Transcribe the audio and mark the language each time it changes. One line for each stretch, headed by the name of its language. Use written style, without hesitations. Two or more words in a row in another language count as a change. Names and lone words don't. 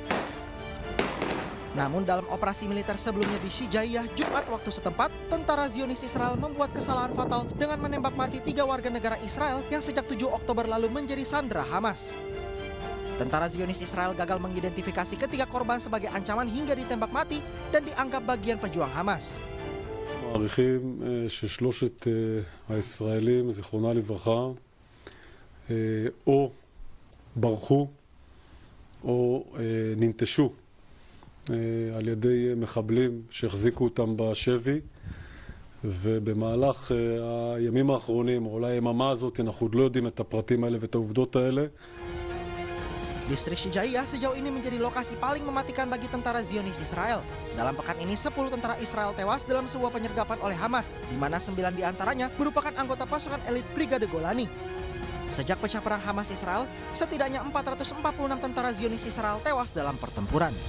Indonesian: Namun dalam operasi militer sebelumnya di Shijaiyah Jumat waktu setempat, tentara Zionis Israel membuat kesalahan fatal dengan menembak mati 3 warga negara Israel yang sejak 7 Oktober lalu menjadi sandera Hamas. Tentara Zionis Israel gagal mengidentifikasi ketiga korban sebagai ancaman hingga ditembak mati dan dianggap bagian pejuang Hamas.
Hebrew: מעריכים ששלושת הישראלים, זיכרונה לברכה, או ברחו או ננטשו על ידי מחבלים שהחזיקו אותם בשבי, ובמהלך הימים האחרונים, אולי היממה הזאת, אנחנו עוד לא יודעים את הפרטים האלה ואת העובדות האלה.
Indonesian: Distrik Shijaiyah sejauh ini menjadi lokasi paling mematikan bagi tentara Zionis Israel. Dalam pekan ini 10 tentara Israel tewas dalam sebuah penyergapan oleh Hamas, di mana 9 diantaranya merupakan anggota pasukan elit Brigade Golani. Sejak pecah perang Hamas Israel, setidaknya 446 tentara Zionis Israel tewas dalam pertempuran.